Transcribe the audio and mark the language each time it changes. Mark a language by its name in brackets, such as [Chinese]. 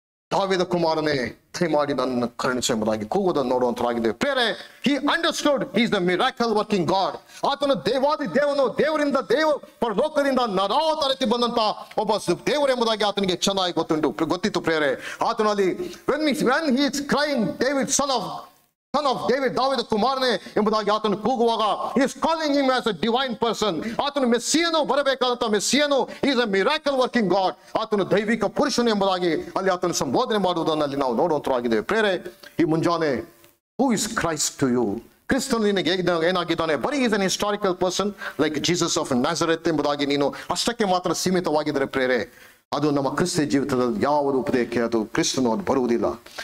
[Kannada] ದಾವೀದ ಕುಮಾರನೇ ದಯಮಾಡಿ ನನ್ನ ಕರುಣಿಸು ಎಂಬುದಾಗಿ ಕೂಗುವುದನ್ನು ನೋಡುವಂತರಾಗಿದೆ. ಬೇರೆ, [English] He understood he is the miracle working God. [Kannada] ಆತನು ದೇವಾದಿ ದೇವನು, ದೇವರಿಂದ ಲೋಕದಿಂದ ನರಾವತಾರಕ್ಕೆ ಬಂದಂತ ಒಬ್ಬ ದೇವರು ಎಂಬುದಾಗಿ ಆತನಿಗೆ ಚೆನ್ನಾಗಿ ಗೊತ್ತಿತ್ತು. ಪ್ರೇರೆ, ಆತನಲ್ಲಿ [English] when he is crying David son of David, [Kannada] ದಾವೀದ ಕುಮಾರನೇ ಎಂಬುದಾಗಿ ಆತನು ಕೂಗುವಾಗ, [English] he is calling him as a divine person. [Kannada] ಆತನು ಮೆಸ್ಸಿಯನು, ಬರಬೇಕಾದಂತ ಮೆಸ್ಸಿಯನು, [English] he is a miracle working God. [Kannada] ಆತನು ದೈವಿಕ ಪುರುಷನು ಎಂಬುದಾಗಿ ಅಲ್ಲಿ ಆತನು ಸಂಬೋಧನೆ ಮಾಡುವುದನ್ನು ಅಲ್ಲಿ ನಾವು ನೋಡುವಂತರಾಗಿದ್ದೇವೆ. ಪ್ರೇರೆ, ಈ ಮುಂಜಾನೆ [English] Who is Christ to you? [Kannada] ಕ್ರಿಸ್ತನು ನಿನಗೆ ಏನಾಗಿದ್ದಾನೆ? ಬರೀ [English] is an historical person like Jesus of Nazareth [Kannada] ಎಂಬುದಾಗಿ ನೀನು ಅಷ್ಟಕ್ಕೆ ಮಾತ್ರ ಸೀಮಿತವಾಗಿದ್ದರೆ ಪ್ರೇರೆ, ಅದು ನಮ್ಮ ಕ್ರಿಸ್ತ ಜೀವಿತದಲ್ಲಿ ಯಾವ ರೂಪಕ್ಕೆ ಅದು ಕ್ರಿಸ್ತನು ಅದು ಬರುವುದಿಲ್ಲ.